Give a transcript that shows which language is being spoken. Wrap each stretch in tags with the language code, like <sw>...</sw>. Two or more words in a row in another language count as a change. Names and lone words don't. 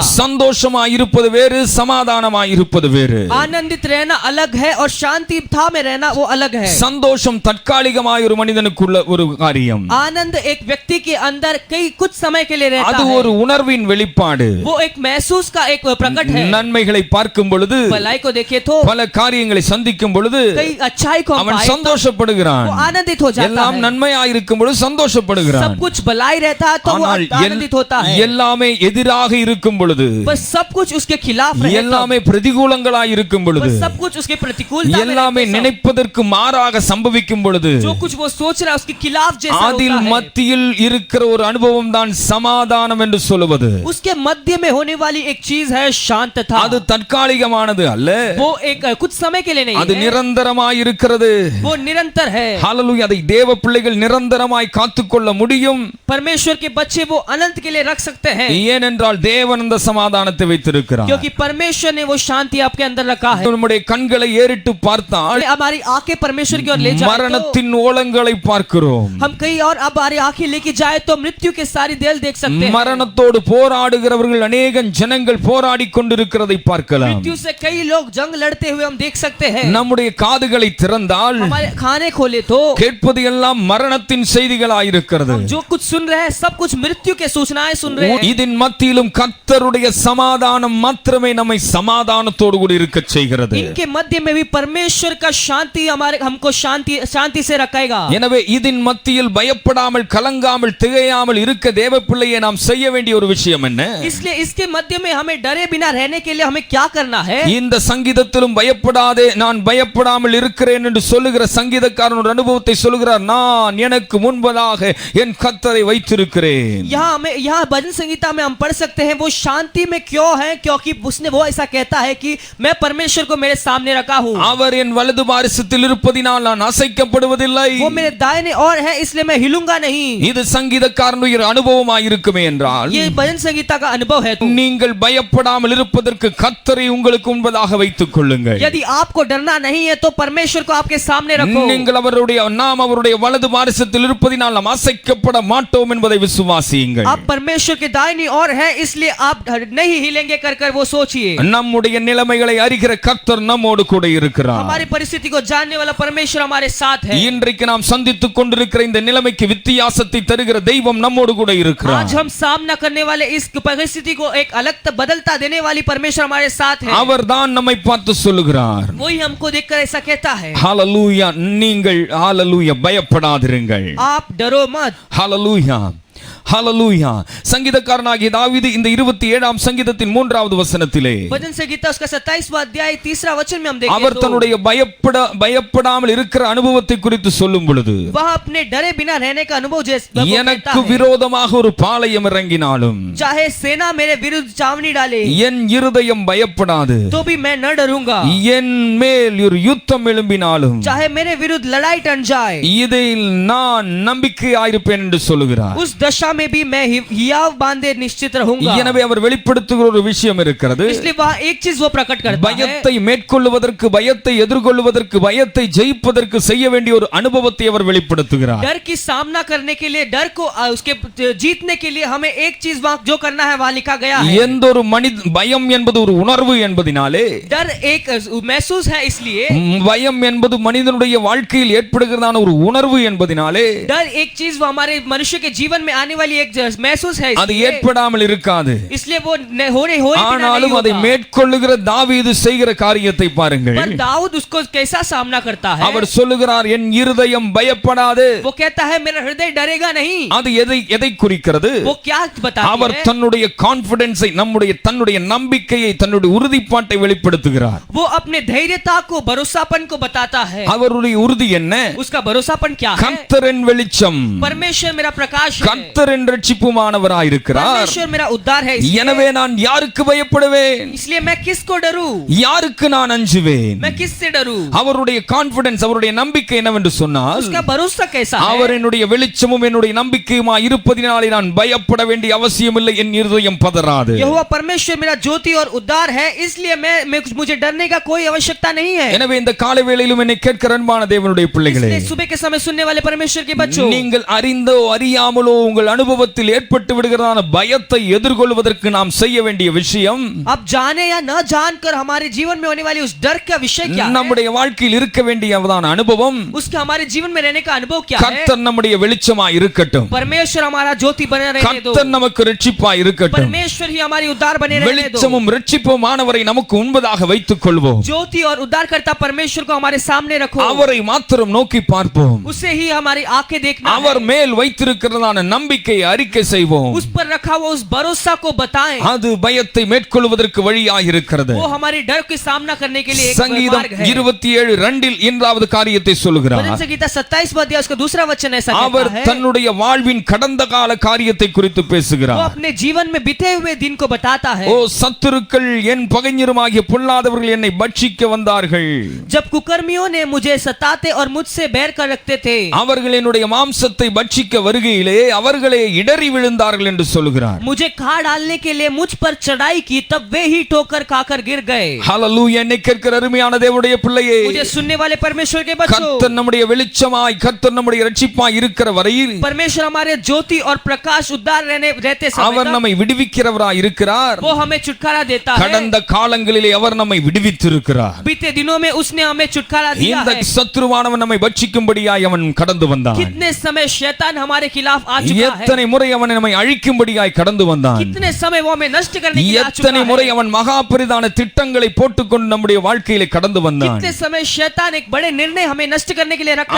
<ta>சந்தோஷமாய் இருப்பது வேறு, சமாதானமாய் இருப்பது வேறு.</ta> <hi>आनंदित रहना अलग है और शांति था में रहना वो अलग है.</hi> <ta>சந்தோஷம் தற்காலிகமாய் ஒரு மனிதனுக்குள்ள ஒரு காரியம்.</ta> <hi>आनंद एक व्यक्ति के अंदर कई कुछ समय के लिए रहता</hi> <ta>அது</ta> <hi>है.</hi> <ta>ஒரு உணர்வின் வெளிப்பாடு.</ta> <hi>वो एक महसूस का एक प्रकट है.</hi> <ta>நன்மைகளை பார்க்கும் பொழுது,</ta> <hi>भलाई को देखे तो,</hi> <ta>பல காரியங்களை சந்திக்கும் பொழுது</ta> <hi>कई अच्छाई को</hi> <ta>அவன்</ta> <hi>पाए तो</hi> <ta>சந்தோஷப்படுகிறான்.</ta> <hi>वो आनंदित हो जाता</hi> <ta>எல்லாம்</ta> <hi>है.</hi> <ta>நன்மையாய் இருக்கும் பொழுது சந்தோஷப்படுகிறான்.</ta> <hi>सब कुछ भलाई रहता है तो वो</hi> <ta>ஆனால்</ta> <hi>आनंदित होता है.</hi> <ta>எல்லாமே எதிராக இருக்கும் பொழுது,</ta> <hi>बस सब कुछ उसके खिलाफ रहता है.</hi> <ta>எல்லாமே பிரதிகூலங்களாய் இருக்கும் பொழுது,</ta> <hi>बस सब कुछ उसके प्रतिकूलता में</hi> <ta>எல்லாமே</ta> <hi>रहते हैं.</hi> <ta>நினைப்பதற்கு மாறாக சம்பவிக்கும் பொழுது,</ta> <hi>जो कुछ वो सोच रहा है उसके खिलाफ जैसा</hi> <ta>அதில்</ta> <hi>होता है.</hi> <ta>மத்தியில் இருக்கிற ஒரு அனுபவம் தான் சமாதானம் என்று சொல்லுவது.</ta> <hi>उसके मध्य में होने वाली एक चीज है शांतता.</hi> <ta>அது தற்காலிகமானது அல்ல,</ta> <hi>वो एक कुछ समय के लिए नहीं</hi> <ta>அது</ta> <hi>है,</hi> <ta>நிரந்தரமாய் இருக்கிறது.</ta> <hi>वो निरंतर है.</hi> <ta>ஹalleluya. அதை தேவ பிள்ளைகள் நிரந்தரமாய் காத்துக்கொள்ள முடியும்.</ta> <hi>परमेश्वर के बच्चे वो अनंत के लिए रख सकते हैं.</hi> <ta>ஏனென்றால் தேவன் அந்த சமாதானத்தை வைத்திருக்கிறார்.</ta> <hi>क्योंकि परमेश्वर ने वो शांति आपके अंदर रखा है.</hi> <ta>நம்முடைய கண்களை ஏறிட்டு பார்த்தால்</ta> <hi>हमारी आंखें परमेश्वर की ओर ले जाए तो</hi> <ta>மரணத்தின் ஓலங்களை பார்க்கிறோம்.</ta> <hi>हम कई और अब हमारी आंखें लेके जाए तो मृत्यु के सारी देल देख सकते हैं.</hi> <ta>மரணத்தோடு போராடுகிறவர்கள் अनेक ஜனங்கள் போராடி கொண்டிருக்கிறதை பார்க்கலாம்.</ta> <hi>मृत्यु से कई लोग जंग लड़ते हुए हम देख सकते हैं.</hi> <ta>நம்முடைய காதுகளை திறந்தால்</ta> <hi>हमारे खाने खोले तो</hi> <ta>கேட்பது எல்லாம் மரணத்தின் செய்திகளாய் இருக்கிறது.</ta> <hi>हम जो कुछ सुन रहे हैं सब कुछ मृत्यु के सूचनाएं सुन रहे हैं.</hi> <ta>இதன் மத்தியிலும் கர்த்தருடைய சமாதானம் மாத்திரமே நம்மை சமாதானத்தோடு கூட இருக்க செய்கிறது.</ta> <hi>इनके मध्य में भी परमेश्वर का शांति हमको शांति से रखेगा.</hi> <ta>எனவே இதன் மத்தியில் பயப்படாமல் கலங்காமல் திகையாமல் இருக்க தேவ பிள்ளையை நாம் செய்ய வேண்டிய ஒரு விஷயம் என்ன?</ta> <hi>इसलिए इसके मध्य में हमें डरे बिना रहने के लिए हमें क्या करना है?</hi> <ta>இந்த சங்கீதத்திலும் பயப்படாதே நான் பயப்படாமல் இருக்கிறேன் என்று சொல்லுகிற சங்கீதக்காரன் ஒரு அனுபவத்தை சொல்லுகிறார். நான் எனக்கு முன்பதாக என் கர்த்தரை வைத்திருக்கிறேன்.</ta> <hi>यहाँ भजन संगीता में हम पढ़ सकते हैं वो शांति में क्यों है, क्योंकि उसने वो ऐसा कहता है कि मैं परमेश्वर को मेरे सामने रखा हूँ.</hi> <ta>அவர் என் வலது பாரிசத்தில் இருப்பதினால் நான் அசைக்கப்படுவதில்லை.</ta> <hi>वो मेरे दाहिने ओर है इसलिए मैं हिलूंगा नहीं.</hi> <ta>இது சங்கீதக்காரனுடைய அனுபவமாய் இருக்குமே என்றால்</ta> <hi>ये भजन संगीता का अनुभव है तो</hi> <ta>நீங்கள் பயப்படாமல் இருப்பதற்கு கர்த்தரை உங்களுக்கு முன்பதாக வைத்துக் கொள்ளுங்கள்.</ta> <hi>यदि आपको डरना नहीं है तो परमेश्वर को आपके सामने रखो.</hi> <ta>நீங்கள் அவருடைய வலது பாரிசத்தில் இருப்பதினால் நாம் அசைக்கப்பட மாட்டோம் என்பதை விசுவாசியுங்கள்.</ta> <hi>आप परमेश्वर के दाहिनी ओर हैं इसलिए आप नहीं हिलेंगे कर वो सोचिए.</hi> <ta>நம்முடைய நிலைமைகளை அறிகிற கர்த்தர் நம்மோடு கூட இருக்கிறார்.</ta> <hi>हमारी परिस्थिति को जानने वाला परमेश्वर हमारे साथ है.</hi> <ta>இன்றைக்கு நாம் சந்தித்துக் கொண்டிருக்கிற இந்த நிலைமைக்கு வித்தியாசத்தை தருகிற தெய்வம் நம்மோடு கூட இருக்கிறார்.</ta> <hi>आज हम सामना करने वाले इस परिस्थिति को एक अलग बदलता देने वाली परमेश्वर हमारे साथ है.</hi> <ta>அவர்தான் நம்மை பார்த்து சொல்லுகிறார்.</ta> <hi>वही हमको देखकर ऐसा कहता है.</hi> <ta>ஹalleluya. நீங்கள் ஹalleluya பயப்படாதிருங்கள்.</ta> <hi>आप डरो मत.</hi> <ta>ஹalleluya. ஹalleluya. சங்கீதக்காரனாகிய தாவீது இந்த 27ஆம் சங்கீதத்தின் 3வது வசனத்திலே</ta> <hi>भजन संगीता उसका 27वां अध्याय 3रा वचन में हम देखते हैं</hi> <ta>அவர் தன்னுடைய பயப்படாமல் இருக்கிற அனுபவத்தை குறித்து சொல்லும் பொழுது</ta> <hi>वह अपने डरे बिना रहने का अनुभव जैसे</hi> <ta>எனக்கு விரோதமாக ஒரு பாளையம் இறங்கினாலும்</ta> <hi>चाहे सेना मेरे विरुद्ध चावनी डाले</hi> <ta>என் இருதயம் பயப்படாது</ta> <hi>तो भी मैं न डरूंगा.</hi> <ta>என் மேல் ஒரு யுத்தம் எழும்பினாலும்</ta> <hi>चाहे मेरे विरुद्ध लड़ाई टन जाए</hi> <ta>இதில் நான் நம்பிக்கையாயிருப்பேன் என்று சொல்லுகிறார்.</ta> <hi>उस दशा में भी मैं हियाव बांधे निश्चित रहूंगा.</hi> <ta>எனவே அவர் வெளிப்படுத்துகிற ஒரு விஷயம் இருக்கிறது.</ta> <hi>इसलिए वह एक चीज वो प्रकट करता है.</hi> <ta>பயத்தை மேற்கொள்வதற்கு பயத்தை எதிர்கொள்வதற்கு பயத்தை ஜெயிப்பதற்கு செய்ய வேண்டிய ஒரு அனுபவத்தை அவர் வெளிப்படுத்துகிறார்.</ta> <hi>डर की सामना करने के लिए डर को उसके जीतने के लिए हमें एक चीज वहां जो करना है वहां लिखा गया है.</hi> <ta>எந்த ஒரு பயம் என்பது ஒரு உணர்வு என்பதினாலே</ta> <hi>डर एक महसूस है इसलिए</hi> <ta>பயம் என்பது மனிதனுடைய வாழ்க்கையில் ஏற்படுகிறதான ஒரு உணர்வு என்பதினாலே</ta> <hi>डर एक चीज वो हमारे मनुष्य के जीवन में आने वाली एक महसूस है.</hi> <ta>அது ஏற்படாமல் இருக்காது.</ta> <hi>इसलिए वो होने</hi> <ta>ஆனாலும் அதை மேற்கொள்ளுகிற தாவீது செய்கிற காரியத்தை பாருங்கள்.</ta> <hi>पर दाऊद उसको कैसा सामना करता है.</hi> <ta>அவர் சொல்லுகிறார் என் இருதயம் பயப்படாது.</ta> <hi>वो कहता है मेरा हृदय डरेगा नहीं.</hi> <ta>அது எதை குறிக்கிறது?</ta> <hi>वो क्या बताता</hi> <ta>அவர்</ta> <hi>है.</hi> <ta>தன்னுடைய கான்ஃபிடன்ஸை தன்னுடைய நம்பிக்கையை தன்னுடைய உறுதிப்பாட்டை வெளிப்படுத்துகிறார்.</ta> <hi>वो अपने धैर्यता को भरोसापन को बताता है.</hi> <ta>அவருடைய உறுதி என்ன?</ta> <hi>उसका भरोसापन क्या है.</hi> <ta>கர்த்தரின் வெளிச்சம்.</ta> <hi>परमेश्वर मेरा प्रकाश है.</hi> <ta>கர்த்தரின் இரட்சிப்புமானவராயிருக்கிறார்.</ta> <hi>परमेश्वर मेरा उद्धार है.</hi> <ta>எனவே நான் யாருக்கு பயப்படுவேன்?</ta> <hi>इसलिए मैं किसको डरूं.</hi> <ta>யாருக்கு நான் அஞ்சுவேன்?</ta> <hi>मैं किससे डरूं.</hi> <ta>அவருடைய கான்ஃபிடன்ஸ் அவருடைய நம்பிக்கை என்னவென்று சொன்னால்</ta> <hi>उसका भरोसा कैसा है.</hi> <ta>அவர் என்னுடைய வெளிச்சமும் என்னுடைய நம்பிக்கையுமாய் இருப்பதினாலே நான் பயப்பட வேண்டிய அவசியமில்லை. என் இருதயம் பதறாது.</ta> <hi>यहोवा परमेश्वर मेरा ज्योति और उद्धार है इसलिए मुझे डरने का कोई आवश्यकता नहीं है.</hi> <ta>எனவே இந்த காலை வேளையிலும் என்னை கேட்கிற அன்பான தேவனுடைய பிள்ளைகளே,</ta> <hi>इसलिए सुबह के समय सुनने वाले परमेश्वर के बच्चों,</hi> <ta>நீங்கள் அறிந்தோ அறியாமலோ உங்கள் அனுபவத்தில் ஏற்பட்டு விடுகிறதான பயத்தை எதிர்கொள்வதற்கு நாம் செய்ய வேண்டிய விஷயம்,</ta> <hi>आप जाने या न जानकर हमारे जीवन में होने वाली उस डर का विषय क्या है.</hi> <ta>நம்முடைய வாழ்க்கையில் இருக்க வேண்டியதான அனுபவம்,</ta> <hi>उसका हमारे जीवन में रहने का अनुभव क्या है.</hi> <ta>கர்த்தர் நம்முடைய வெளிச்சமாய் இருக்கட்டும்.</ta> <hi>परमेश्वर हमारा ज्योति बने रहने दो.</hi> <ta>கர்த்தர் நமக்கு இரட்சிப்பாய் இருக்கட்டும்.</ta> <hi>परमेश्वर ही हमारी उद्धार बने रहने दो.</hi> <ta>வெளிச்சமும் இரட்சிப்புமானவரை நமக்கு முன்பதாக வைத்துக் கொள்வோம்.</ta> <hi>ज्योति और उद्धार करता परमेश्वर को हमारे सामने रखो.</hi> <ta>அவரை மாத்திரம் நோக்கி பார்ப்போம்.</ta> <hi>उसे ही हमारी आंखें देखना</hi> <ta>அவர்</ta> <hi>है.</hi> <ta>மேல் வைத்திருக்கிறதான நம்பிக்கையை அறிக்கை செய்வோம்.</ta> <hi>उस पर रखा हुआ उस भरोसा को बताएं.</hi> <ta>அது பயத்தை மேற்கொள்வதற்கு வழியாக இருக்கிறது.</ta> <hi>वो हमारी डर का सामना करने के लिए एक</hi> <ta>சங்கீதம்</ta> <hi>मार्ग है.</hi> <ta>27:2 இரண்டாவது காரியத்தை சொல்லுகிறார்.</ta> <hi>भजन संगीता 27वां अध्याय उसका दूसरा वचन ऐसा</hi> <ta>அவர்</ta> <hi>कहता है.</hi> <ta>தன்னுடைய வாழ்வின் கடந்த கால காரியத்தை குறித்து</ta> <hi>वो</hi> <ta>பேசுகிறார்.</ta> <hi>अपने जीवन में बीते हुए दिन को बताता है.</hi> <ta>ஓ சத்துருக்கள் என் பகைஞருமாகிய பொல்லாதவர்கள் என்னை பட்சிக்க வந்தார்கள்.</ta> <hi>जब कुकर्मियों ने मुझे सताते और मुझसे बैर कर रखते थे,</hi> <ta>அவர்கள் என்னுடைய மாம்சத்தை பட்சிக்க வருகையிலே அவர்களே இடறி விழுந்தார்கள் என்று சொல்லுகிறார்.</ta> <hi>मुझे खा डालने के लिए मुझ पर चढ़ाई की तब वे ही ठोकर खाकर गिर गए.</hi> <ta>ஹalleluya. என்னை கேட்கிற அருமையான தேவனுடைய பிள்ளையே,</ta> <hi>मुझे सुनने वाले परमेश्वर के बच्चों,</hi> <ta>கர்த்தர் நம்முடைய வெளிச்சமாய் கர்த்தர் நம்முடைய இரட்சிப்பாய் இருக்கிற வரையில்</ta> <hi>परमेश्वर हमारे ज्योति और प्रकाश उद्धार रहते</hi> <ta>அவர்</ta> <hi>समय</hi> <ta>நம்மை விடுவிக்கிறவராய் இருக்கிறார்.</ta> <hi>वो हमें छुटकारा देता है.</hi> <ta>கடந்த காலங்களிலே அவர் நம்மை விடுவித்திருக்கிறார்.</ta> <hi>बीते दिनों में उसने हमें छुटकारा दिया</hi> <ta>இந்த</ta> <hi>है.</hi> <ta>சத்துருவானவன் நம்மை பட்சிக்கும்படியாய் அவன் கடந்து வந்தான்.</ta> <hi>कितने समय शैतान हमारे खिलाफ आ चुका है.</hi> <ta>எத்தனை முறை அவன் நம்மை அழிக்கும்படியாய் கடந்து வந்தான்.</ta> <hi>कितने समय वो हमें नष्ट करने के लिए आ चुका</hi> <ta>எத்தனை முறை</ta> <hi>है.</hi> <ta>அவன் மகா பெரிதான திட்டங்களை போட்டுக்கொண்டு நம்முடைய வாழ்க்கையிலே கடந்து வந்தான்.</ta> <hi>कितने समय शैतान एक बड़े निर्णय हमें नष्ट करने के लिए रखा</hi>